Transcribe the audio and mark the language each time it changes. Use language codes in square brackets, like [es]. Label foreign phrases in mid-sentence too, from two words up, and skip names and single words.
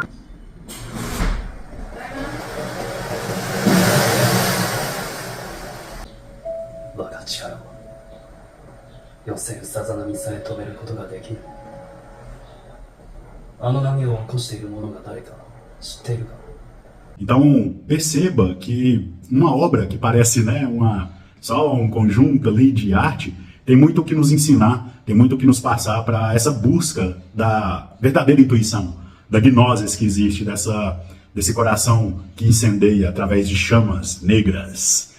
[ja] 我が力は寄せるさざ波さえ止めることができない。あの波を起こしている者が誰か知っているか。 [pt] Então perceba que uma obra que parece, né, só um conjunto ali de arte, tem muito o que nos ensinar, tem muito o que nos passar para essa busca da verdadeira intuição, da gnose que existe, desse coração que incendeia através de chamas negras.